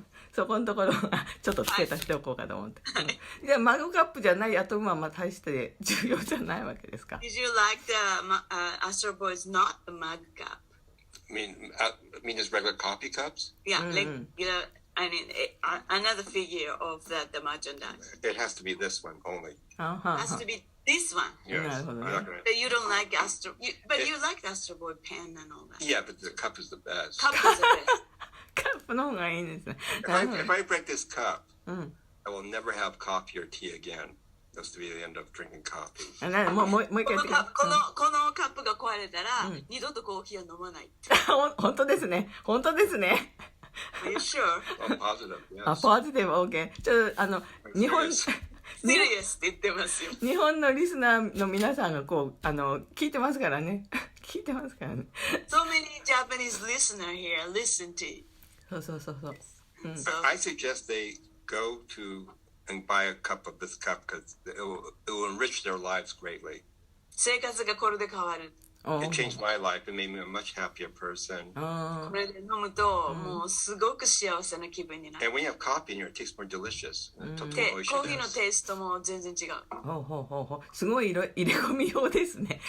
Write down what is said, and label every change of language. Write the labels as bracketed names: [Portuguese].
[Japanese] そこのところはちょっと付け足しておこうかと思って。じゃあマグカップじゃないアトムは大して重要じゃないわけですか。 [English] Did you like the Astro Boy is not the mug cup? I mean just regular coffee cups? Yeah, regular. I mean, another figure of the merchandise. It has to be this one only. Has to be this one. Yes. But you don't like Astro. But you like Astro Boy pen and all that. Yeah, but the cup is the best. Cup is the best. [Japanese] カップの方がいいですね。 [English] If I break this cup, I will never have coffee or tea again. That's to be the end of drinking coffee. [Japanese] もう一回言ってください。このカップが壊れたら、二度とコーヒーを飲まない。本当ですね。本当ですね。 [English] Are you sure? Positive, yes. [Japanese] ポジティブ OK。ちょっと日本 [English] Serious [Japanese] って言ってますよ。日本のリスナーの皆さんが聞いてますからね。聞いてますからね。 [English] So many Japanese listener here listen to. [Japanese] そう。 [English] I suggest they go to and buy a cup of this cup because it will enrich their lives greatly. [Japanese] 生活がこれで変わる。 [English] It changed my life. It made me a much happier person. [Japanese] これで飲むともうすごく幸せな気分になる。 [English] And when you have coffee in here, it tastes more delicious. [Japanese] で、コーヒーのテイストも全然違う。すごい入れ込み用ですね。